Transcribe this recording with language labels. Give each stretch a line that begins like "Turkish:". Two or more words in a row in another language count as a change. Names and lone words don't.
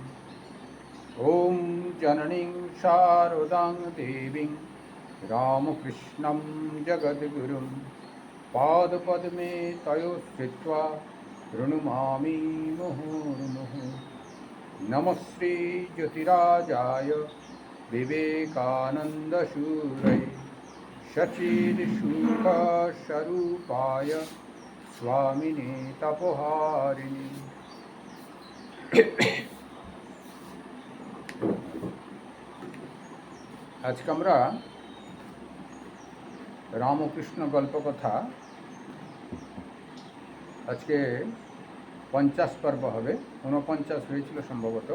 Sanskrit: ओम जननीं शारदां देवीं रामकृष्णं जगद्गुरुं पादपद्मे तयो स्थित्वा प्रणमामि मुहुर्मुहुः। नमस्ते ज्योतिराजाय विवेकानन्दशूरये सच्चित्सुखस्वरूपाय स्वामिने तपोहारिणे।
Bangla: আজকে আমরা রামকৃষ্ণ গল্পকথা আজকে 50 পর্ব হবে, 49 হয়েছিল সম্ভবত।